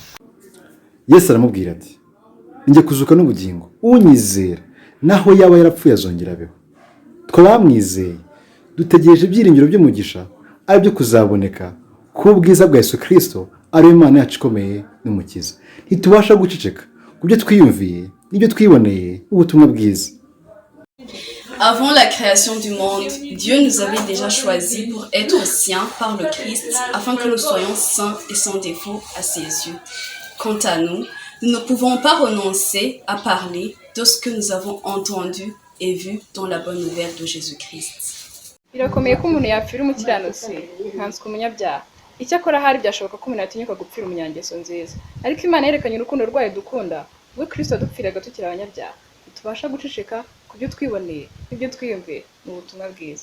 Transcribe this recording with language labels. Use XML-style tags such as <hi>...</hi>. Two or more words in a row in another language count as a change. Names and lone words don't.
<rw>Yesu aramubwira ati, njye kuzuka n'ubugingo, unyizera naho yaba yarapfuye azongera abeho. Twabamwizeye dutegereje ibyiringiro by'umugisha, ari byo kuzaboneka k'ubwiza bwa Yesu Kristo, ari we Imana yacu ikomeye n'umukiza. Ntitubasha guceceka ku byo twiyumviye n'ibyo twiboneye ubutumwa bwiza.</rw> <fr>Avant la création du monde, Dieu nous avait déjà choisis pour être siens par le Christ, afin que nous soyons saints et sans défaut à ses yeux. Quant à nous, nous ne pouvons pas renoncer à parler de ce que nous avons entendu et vu dans la bonne nouvelle de Jésus-Christ.</fr> <rw>Birakomeye ko umuntu yapfira umukiranutsi nkanswe umunyabyaha. Icyakora hari byashoboka ko umuntu atinyuka gupfira umunyangeso nziza, ariko Imana yerekanye urukundo rwayo dukunda, ubwo Kristo adupfiraga tukiri abanyabyaha. Tubasha guceceka ku byo twiboneye n'ibyo twiyumviye mu butumwa bwiza.</rw>